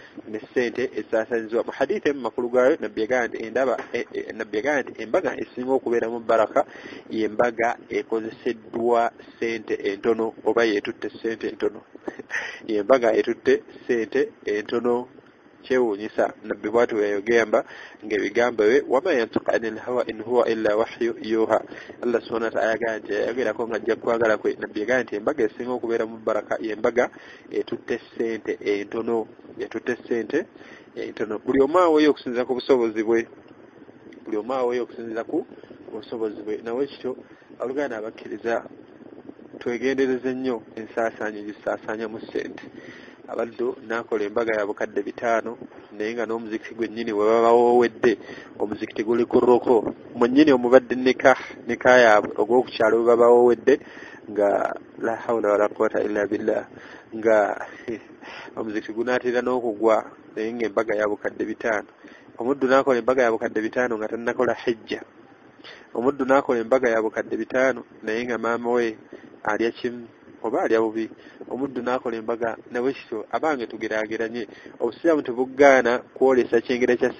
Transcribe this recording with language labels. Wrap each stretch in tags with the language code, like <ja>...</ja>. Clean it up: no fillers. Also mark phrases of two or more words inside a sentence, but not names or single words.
<lg>mu hadithi emu makulu gaayo nabbi yagamba nti embaga esinga okubeera mu baraka y'embaga ekozeseddwa ssente entono oba yeetutte ssente entono y'embaga etutte ssente entono kyewuunyisa nabbi bw'atyo yayogamba ng'ebigambo bye</lg> <ar>وما ينطق عن الهوى إن هو إلا وحي يوحى</ar> <lg>Allah</lg> <ar>سبحانه وتعالى</ar> <lg>yagamba nti yayogerako ng'ajja kwagala kwe nabbi yagamba nti embaga esinga okubeera mu baraka y'embaga etutte ssente entono buli omu aweeyo okusinziira ku busobozi bwe nawe kityo oluganda abakkiriza twegendereze nnyo ensaasaanyo gisaasaanya mu ssente abaddu nakola embaga ya bukadde 5 naye nga n'omuzikiti gwennyini we baba woowedde omuzikiti guli ku roko mwennyini omubadde nikah yaabwe ogw'okukyalo we baba woowedde nga</lg> <ar>لا حول ولا قوة إلا بالله</ar> <lg>nga omuzikiti gunaatera n'okugwa naye nga embaga ya bukadde 5 omuddu nakola embaga ya bukadde 5 nga tannakola hijja omuddu nakola embaga ya bukadde 5 naye nga maama we alya kimu oba alya bubi omuddu nakola embaga nawe kityo abange tugeraageranye obusiraamu tebuggaana kwolesa kyengera kya</lg>